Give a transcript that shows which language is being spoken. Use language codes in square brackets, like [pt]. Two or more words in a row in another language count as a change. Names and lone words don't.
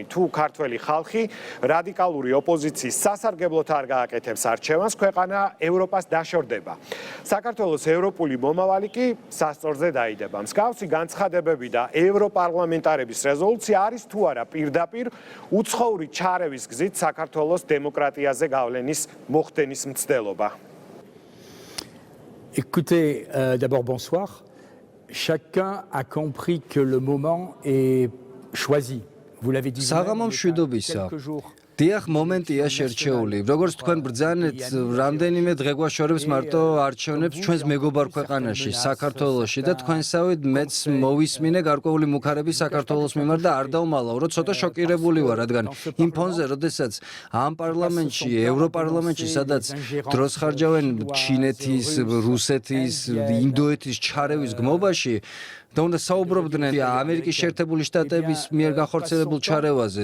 [ka] თუ ქართველი ხალხი რადიკალური ოპოზიციის სასარგებლოდ არ გააკეთებს არჩევანს, ქვეყანა ევროპას დაშორდება. საქართველოს ევროპული მომავალი კი სასწორზე დაიდება. მსგავსი განცხადებები და ევროპარლამენტარების რეზოლუცია არის თუ არა პირდაპირ უცხოური ჩარევის გზით საქართველოს დემოკრატიაზე გავლენის მოხდენის მცდელობა. [fr] Écoutez, d'abord bonsoir. Chacun a compris que le moment est choisi. Vous l'avez dit vous-même, quelques jours. [ka] დიახ, მომენტია შერჩეული. როგორც თქვენ ბრძანეთ, რამდენიმე დღე გვაშორებს მარტო არჩევნებს ჩვენს მეგობარ ქვეყანაში, საქართველოში და თქვენსავით მეც მოვისმინე გარკვეული მუქარები საქართველოს მიმართ და არ დავმალავ, რომ ცოტა შოკირებული ვარ, რადგან იმ ფონზე, როდესაც ამ პარლამენტში, ევროპარლამენტში, სადაც დროს ხარჯავენ ჩინეთის, რუსეთის, ინდოეთის ჩარევის გმობაში, და უნდა საუბრობდნენ ამერიკის შეერთებული შტატების მიერ განხორციელებულ ჩარევაზე.